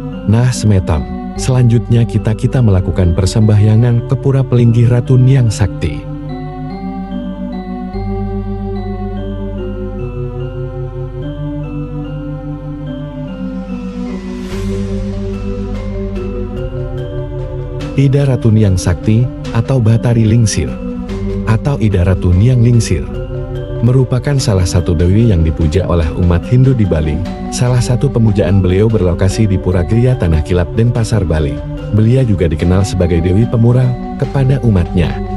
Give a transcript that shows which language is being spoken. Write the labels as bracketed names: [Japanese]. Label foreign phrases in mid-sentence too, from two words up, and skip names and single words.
[Indonesian] Nah Semeton, selanjutnya kita melakukan persembahyangan ke Pura Pelinggih Ratu Niang Sakti. Ida Ratu Niang Sakti, atau Batari Lingsir, atau Ida Ratu Niang Lingsir, merupakan salah satu dewi yang dipuja oleh umat Hindu di Bali. Salah satu pemujaan beliau berlokasi di Pura Gria Tanah Kilap Denpasar, Bali. Beliau juga dikenal sebagai Dewi Pemurah kepada umatnya.